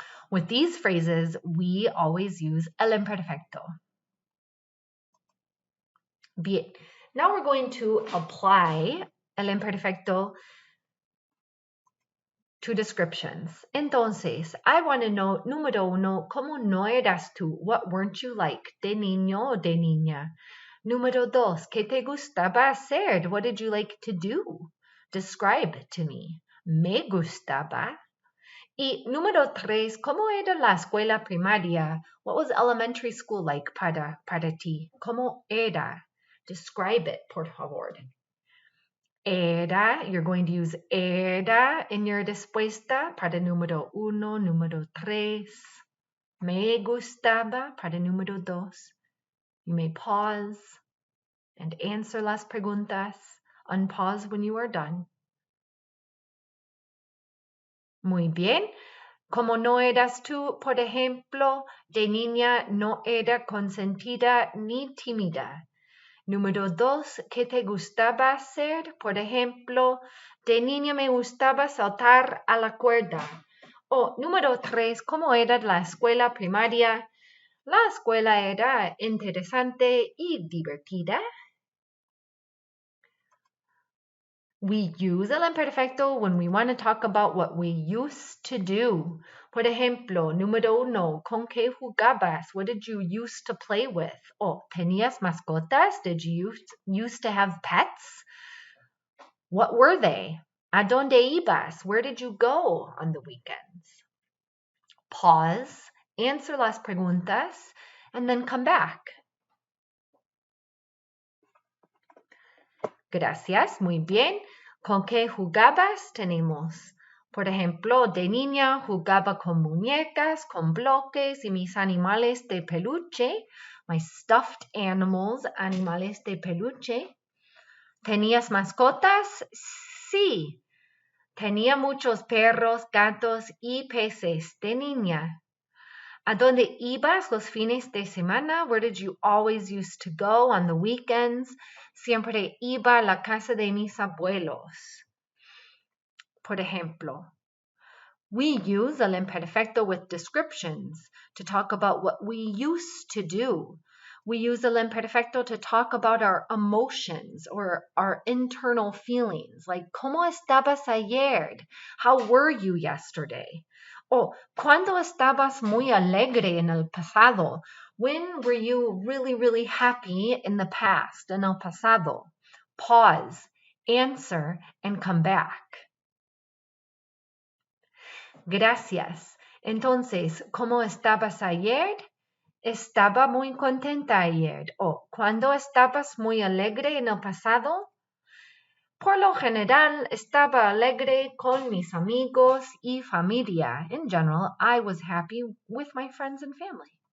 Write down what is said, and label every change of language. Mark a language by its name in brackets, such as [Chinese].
[English] With these phrases, we always use el imperfecto. [Spanish] Bien. [English] Now we're going to apply el imperfecto to descriptions. [Spanish] Entonces, [English] I want to know, [Spanish] número uno, ¿cómo no eras tú? [English] What weren't you like? [Spanish] ¿De niño o de niña? Número dos, ¿qué te gustaba hacer? [English] What did you like to do? Describe to me. [Spanish] Me gustaba. Y número tres, ¿cómo era la escuela primaria? [English] What was elementary school like [Spanish] para ti? ¿Cómo era? [English] Describe it, [Spanish] por favor. Era, [English] you're going to use era in your [Spanish] respuesta para número uno, número tres. Me gustaba para número dos. [English] You may pause and answer [Spanish] las preguntas. [English] Unpause when you are done. [Spanish] Muy bien. Como no eras tú, por ejemplo, de niña no era consentida ni tímida. Número dos, ¿qué te gustaba hacer? Por ejemplo, de niña me gustaba saltar a la cuerda. O número tres, ¿cómo era la escuela primaria? La escuela era interesante y divertida. [English] We use el imperfecto when we want to talk about what we used to do. [Spanish] Por ejemplo, número uno, ¿con qué jugabas? [English] What did you used to play with? Oh, [Spanish] ¿tenías mascotas? [English] Did you used to have pets? What were they? [Spanish] ¿A dónde ibas? [English] Where did you go on the weekends? Pause, answer [Spanish] las preguntas, [English] and then come back. [Spanish] Gracias, muy bien. ¿Con qué jugabas? Tenemos, por ejemplo, de niña jugaba con muñecas, con bloques y mis animales de peluche, [English] my stuffed animals, [Spanish] animales de peluche. ¿Tenías mascotas? Sí. Tenía muchos perros, gatos y peces de niña. ¿A dónde ibas los fines de semana? Where did you always used to go on the weekends? Siempre iba a la casa de mis abuelos. Por ejemplo, [English] we use el imperfecto with descriptions to talk about what we used to do. We use el imperfecto to talk about our emotions or our internal feelings, like [Spanish] ¿Cómo estabas ayer? [English] How were you yesterday? [Spanish] Oh, ¿cuándo estabas muy alegre en el pasado? [English] When were you really, really happy in the past, [Spanish] en el pasado? [English] Pause, answer, and come back. [Spanish] Gracias. Entonces, ¿cómo estabas ayer? Estaba muy contenta ayer. ¿O cuándo estabas muy alegre en el pasado? Por lo general, estaba alegre con mis amigos y familia. [English] In general, I was happy with my friends and family.